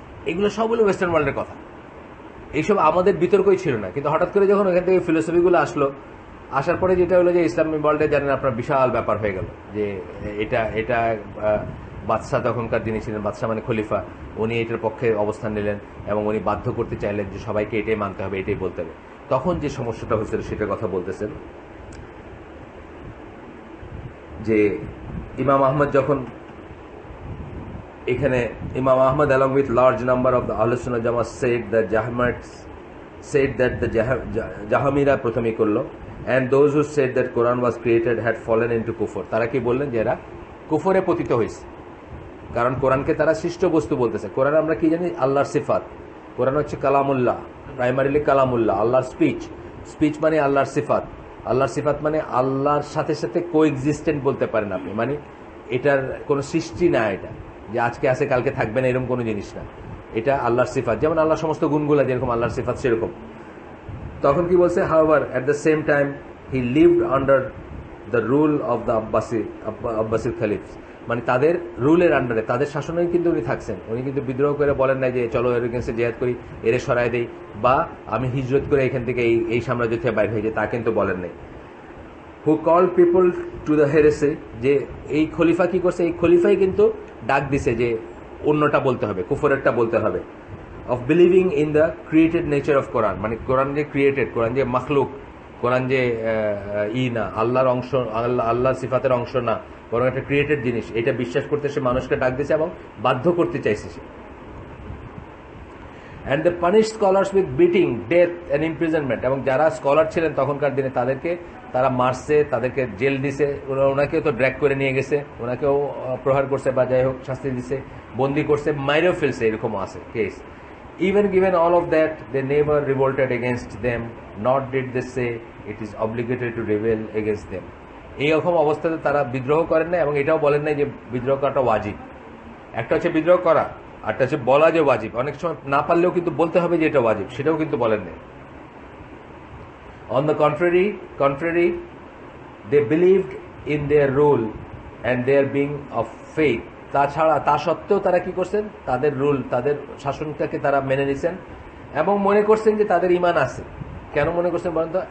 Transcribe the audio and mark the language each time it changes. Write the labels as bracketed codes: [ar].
[bn] এগুলো সব হলো ওয়েস্টার্ন ওয়ার্ল্ডের কথা। এইসব আমাদের বিতর্কই ছিল না, কিন্তু হঠাৎ করে যখন ওখান থেকে ফিলোসফিগুলো আসলো, আসার পরে যেটা হলো যে ইসলামিক ওয়ার্ল্ডে জানেন আপনার বিশাল ব্যাপার হয়ে গেল যে এটা বাদশাহ, তখনকার যিনি ছিলেন বাদশাহ মানে খলিফা, উনি এটার পক্ষে অবস্থান নিলেন এবং উনি বাধ্য করতে চাইলেন যে সবাইকে এটাই মানতে হবে, এটাই বলতে হবে। তখন যে সমস্যাটা হয়েছিল সেটার কথা বলতেছেন যে ইমাম আহমদ [en] যখন এখানে, Imam Ahmad along with large number of the Ahlus Sunnah Jama'at said that the [bn] জাহামিরা প্রথমেই করলো, [en] and those who said that Quran was created had fallen into kufr. [bn] তারা কি বললেন? যে এরা কুফরে পতিত হয়েছে, কারণ কোরআনকে তারা সৃষ্ট বস্তু বলতেছে। কোরআন আমরা কি জানি? আল্লাহর সিফাত। কোরআন হচ্ছে কালামুল্লাহ, প্রাইমারিলি কালামুল্লাহ, আল্লাহর স্পিচ মানে আল্লাহর সিফাত। আল্লাহর সিফাত মানে আল্লাহর সাথে সাথে কোএক্সিস্টেন্ট বলতে পারেন আপনি, মানে এটার কোনো সৃষ্টি না, এটা যে আজকে আছে কালকে থাকবে না এরকম কোনো জিনিস না, এটা আল্লাহর সিফাত। যেমন আল্লাহর সমস্ত গুণগুলা যেরকম আল্লাহর সিফাত সেরকম। তখন কি বলছে? [en] however at the same time he lived under the rule of the Abbasid Caliphs, [bn] মানে তাদের রুলের আন্ডারে, তাদের শাসনেই কিন্তু উনি থাকছেন। উনি কিন্তু বিদ্রোহ করে বলেন নাই যে চলো এর এগেইনস্টে জিহাদ করি, এর সরাই দেই, বা আমি হিজরত করে এখান থেকে এই সাম্রাজ্য থেকে বাইরে হয়ে যাই, তা কিন্তু বলেন নাই। [en] who call people to the heresy, [bn] যে এই খলিফা কি করছে? এই খলিফাই কিন্তু ডাক দিছে যে অন্যটা বলতে হবে, কুফরেরটা বলতে হবে। [en] of believing in the created nature of Quran, [bn] মানে কোরআন যে ক্রিয়েটেড, কোরআন যে মাখলুক, কোরআন যে না আল্লাহর অংশ, আল্লাহর সিফাতের অংশ না, বরং একটা ক্রিয়েটেড জিনিস, এটা বিশ্বাস করতে সে মানুষকে ডাক দিছে এবং বাধ্য করতে চাইছে সে। [en] and the punish scholars with beating, death and imprisonment, [bn] এবং যারা স্কলার ছিলেন তখনকার দিনে তাদেরকে তারা মারছে, তাদেরকে জেল দিছে, ওনাকেও তো ড্র্যাগ করে নিয়ে গেছে, ওনাকেও প্রহার করছে বা যাই হোক শাস্তি দিছে, বন্দি করছে, মাইরেও ফেলছে, এরকমও আছে case. [en] Even given all of that, they never revolted against them, nor did they say it is obligatory to rebel against them. [bn] এইরকম অবস্থাতে তারা বিদ্রোহ করেন না, এবং এটাও বলেন নাই যে বিদ্রোহ করাটা ওয়াজিব। একটা হচ্ছে বিদ্রোহ করা, আরটা হচ্ছে বলা যে ওয়াজিব। অনেক সময় না পারলেও কিন্তু বলতে হবে যে এটা ওয়াজিব, সেটাও কিন্তু বলেন নাই। [en] On the contrary, they believed in their rule and their being of faith. [bn] তা সত্ত্বেও তারা কি করছেন? তাদের রুল, তাদের শাসনটাকে তারা মেনে নিছেন এবং মনে করছেন যে তাদের ঈমান আছে। কেন মনে করছেন বলেন তো?